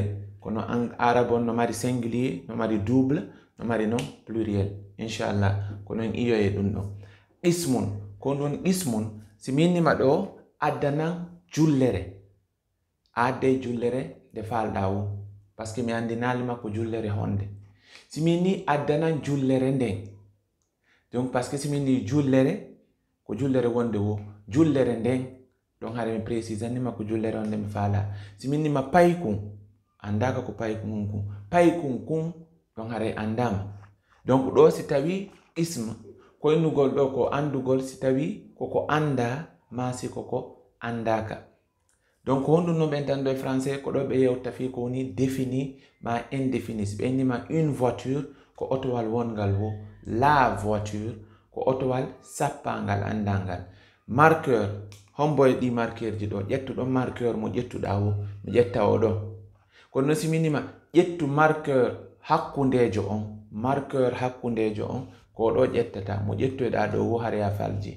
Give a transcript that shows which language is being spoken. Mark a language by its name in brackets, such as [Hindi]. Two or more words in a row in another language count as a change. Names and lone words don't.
[Fula] Kono arabon no mari singulier, no mari double, [French] no mari non pluriel. [Fula] Inshallah kono en iyoye ɗum ɗon. Ismun ko ɗum ismun si minnima ɗo addanan jullere. Adde jullere de falɗa wo. Parce que mi andinalima ko jullere honde. Si minni addanan jullere nden. Donc parce que si minni jullere ko jullere wonde wo. Jullere nden donc hare mi précise nima ko jullere onde mi faala. Si min nima paykum andaka ko paykum kun. Paykum kun donc hare andama. Donc ɗo si tawi ism ko innugol ɗo ko andugol si tawi koko anda ma si koko andaka. Donc honɗum no ɓen tan ɗo e français ko ɗo ɓe yewta fi ko woni défini ma indéfini. Si ɓe nima [French] une voiture [Fula] ko otowal wongal wo. [French] La voiture [Fula] ko otowal sappangal andangal. Marqueur homboy ɗi marqueur ji ɗo ƴettuɗo marqueur mo ƴettuɗa wo mi ƴetta o ɗo. Kono si minima ƴettu marqueur hakkundejo on ko ɗo ƴettata mo ƴettoɗa ɗo wo hare a falji.